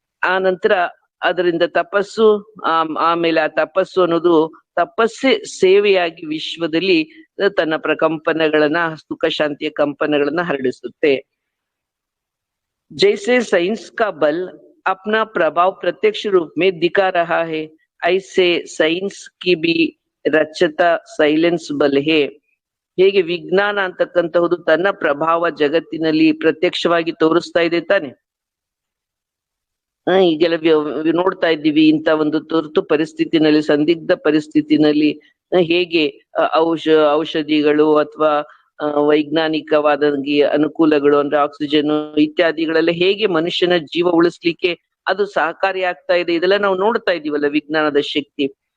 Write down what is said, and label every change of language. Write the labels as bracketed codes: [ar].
[kn] ಆ ನಂತರ ಅದರಿಂದ ತಪಸ್ಸು, ಆಮೇಲೆ ಆ ತಪಸ್ಸು ಅನ್ನೋದು ತಪಸ್ಸೇ ಸೇವೆಯಾಗಿ ವಿಶ್ವದಲ್ಲಿ ತನ್ನ ಪ್ರಕಂಪನಗಳನ್ನ, ಸುಖ ಶಾಂತಿಯ ಕಂಪನಗಳನ್ನ ಹರಡಿಸುತ್ತೆ. [hi] जैसे साइंस का बल अपना प्रभाव प्रत्यक्ष रूप में दिखा रहा है, ऐसे साइंस की भी रचता सैलेंस बल है. [kn] ಹೇಗೆ ವಿಜ್ಞಾನ ಅಂತಕ್ಕಂತಹುದು ತನ್ನ ಪ್ರಭಾವ ಜಗತ್ತಿನಲ್ಲಿ ಪ್ರತ್ಯಕ್ಷವಾಗಿ ತೋರಿಸ್ತಾ ಇದೆ ತಾನೆ. ಈಗೆಲ್ಲ ನೋಡ್ತಾ ಇದ್ದೀವಿ, ಇಂಥ ಒಂದು ತುರ್ತು ಪರಿಸ್ಥಿತಿನಲ್ಲಿ, ಸಂದಿಗ್ಧ ಪರಿಸ್ಥಿತಿನಲ್ಲಿ ಹೇಗೆ ಔಷಧಿಗಳು ಅಥವಾ ವೈಜ್ಞಾನಿಕವಾದ ಅನುಕೂಲಗಳು ಅಂದ್ರೆ ಆಕ್ಸಿಜನ್ ಇತ್ಯಾದಿಗಳೆಲ್ಲ ಹೇಗೆ ಮನುಷ್ಯನ ಜೀವ ಉಳಿಸ್ಲಿಕ್ಕೆ ಅದು ಸಹಕಾರಿ ಆಗ್ತಾ ಇದೆ, ಇದೆಲ್ಲ ನಾವು ನೋಡ್ತಾ ಇದೀವಲ್ಲ ವಿಜ್ಞಾನದ ಶಕ್ತಿ.